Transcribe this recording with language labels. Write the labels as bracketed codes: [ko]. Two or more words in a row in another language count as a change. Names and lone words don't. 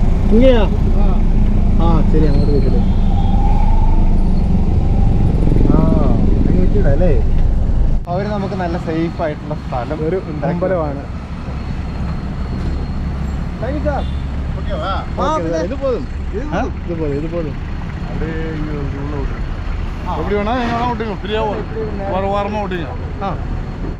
[ml] ഇങ്ങനെയാ ആ ശരി അങ്ങോട്ട് വെച്ചില്ലേ അല്ലേ അവര് നമുക്ക് നല്ല സേഫ് ആയിട്ടുള്ള സ്ഥലം ഒരു അമ്പലമാണ് [ta] இது போதும் இது போதும் எப்படி வேணா எங்க வேணா விட்டுங்க ஃப்ரீயா ஒரு வாரமா விட்டுங்க